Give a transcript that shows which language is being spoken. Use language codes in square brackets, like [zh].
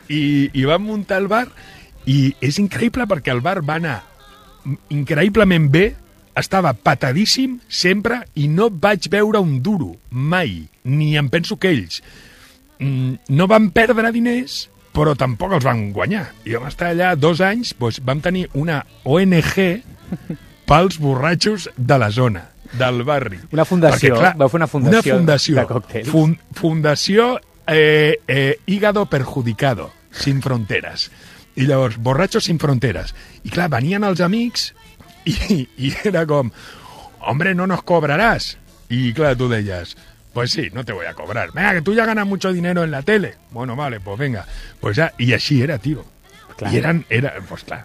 [ca] I vam muntar el bar, i és increïble perquè el bar va anar increïblement bé, estava patadíssim sempre, i no vaig veure un duro, mai, ni em penso que ells. No van perdre diners, però tampoc els van guanyar. I vam estar allà dos anys, doncs vam tenir una ONG pels borratxos de la zona, del barri. Una fundació, perquè, clar, vau fer una fundació, una fundació de còctels. Fundació Hígado Perjudicado, Sin Fronteras. I llavors, Borratxos Sin Fronteras. I clar, venien els amics i era com, [es] hombre, no nos cobrarás. [ca] I clar, tu deies, [es] pues sí, no te voy a cobrar. Venga, que tú ya ganas mucho dinero en la tele. Bueno, vale, pues venga. Pues ya, y así era, tío. [ca] Clar. I eren, era, pues clar.